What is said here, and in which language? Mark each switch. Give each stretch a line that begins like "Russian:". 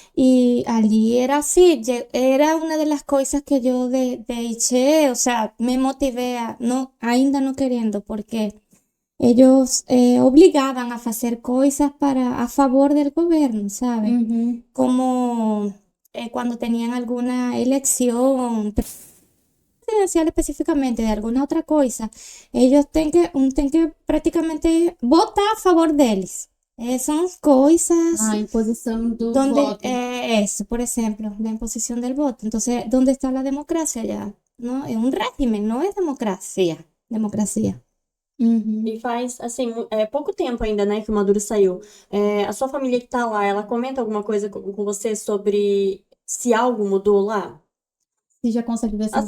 Portuguese: E ali era assim, era uma das coisas que eu deixei,
Spanish: o sea,
Portuguese: me motivei a não, ainda não querendo, porque eles obrigavam a fazer coisas a favor do governo, sabe? Uhum. Como quando tinham alguma eleição presidencial especificamente de alguma outra coisa, eles têm que praticamente votar a favor deles. São coisas A imposição do
Spanish: donde,
Portuguese: voto.
Spanish: eso, por ejemplo, la imposición del voto. Entonces, ¿dónde está la democracia ya? No, es un régimen, no es democracia. Democracia. Uhum.
Portuguese: E faz, assim, pouco tempo ainda, né, que o Maduro saiu. A sua família que tá lá, ela comenta alguma coisa com você sobre se algo mudou lá? Você já consegue ver essa